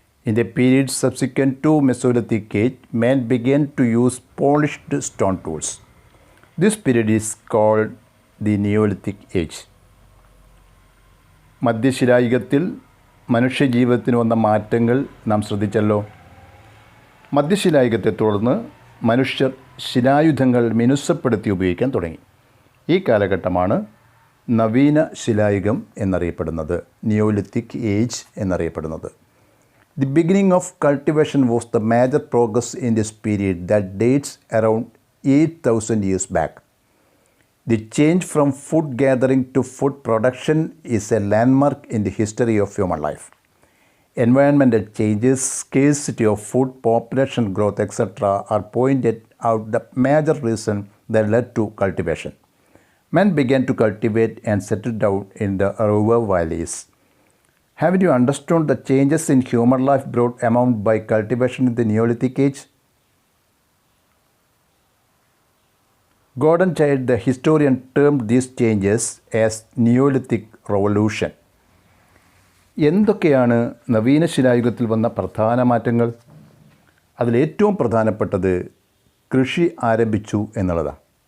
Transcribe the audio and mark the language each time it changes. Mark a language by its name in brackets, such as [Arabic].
[English] In the period subsequent to Mesolithic age, men began to use polished stone tools. This period is called the Neolithic age. [Malayalam] മധ്യശിലായുഗത്തിൽ മനുഷ്യജീവിതത്തിന് വന്ന മാറ്റങ്ങൾ നാം ശ്രദ്ധിച്ചല്ലോ. മധ്യശിലായുഗത്തെ തുടർന്ന് മനുഷ്യർ ശിലായുധങ്ങൾ മിനുസപ്പെടുത്തി ഉപയോഗിക്കാൻ തുടങ്ങി. ഈ കാലഘട്ടമാണ് നവീന ശിലായുഗം എന്നറിയപ്പെടുന്നത്, നിയോലിത്തിക് ഏജ് എന്നറിയപ്പെടുന്നത്. [English] The beginning of cultivation was the major progress in this period that dates around 8,000 years back. The change from food gathering to food production is a landmark in the history of human life. Environmental changes, scarcity of food, population growth, etc. are pointed out the major reason that led to cultivation. Men began to cultivate and settle down in the river valleys. Haven't you understood the changes in human life brought about by cultivation in the Neolithic age? Gordon Childe, the historian, termed these changes as Neolithic Revolution. [Malayalam] എന്തൊക്കെയാണ് നവീന ശിലായുഗത്തിൽ വന്ന പ്രധാന മാറ്റങ്ങൾ? അതിലേറ്റവും പ്രധാനപ്പെട്ടത് കൃഷി ആരംഭിച്ചു എന്നുള്ളതാണ്.